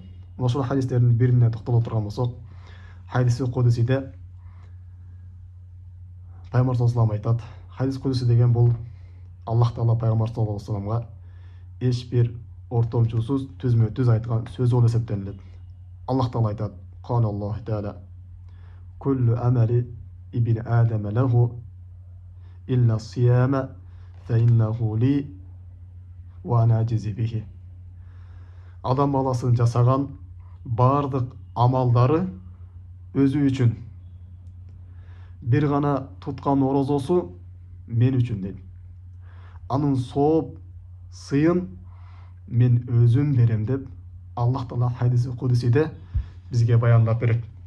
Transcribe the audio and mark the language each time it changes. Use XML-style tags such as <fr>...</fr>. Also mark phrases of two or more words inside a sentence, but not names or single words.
<ky>Ошол хадистердин бирине токтоло турган болсок, хадиси кудусиде пайгамбар</ky> <ar>صلى الله عليه</ar> <ky>айтат. Хадис кудуси деген бул Аллах Таала пайгамбар саллаллаху алейхи вассаламга эч бир ортомчусуз түзмө түз айткан сөзү болуп эсептелет.</ky> <ar>Аллах Таала айтат: "قال الله تعالى: كل عمل ابن آدم له إلا الصيام فإنه لي وأنا أجزي به."</ar> <ky>Адам баласынын жасаган бардык амалдары өзү үчүн. Бир гана туткан орозосу мен үчүн дейт. Анын сооп сыйын мен өзүм берем деп Аллах Таала хадиси кудусиде бизге баяндап берет.</ky>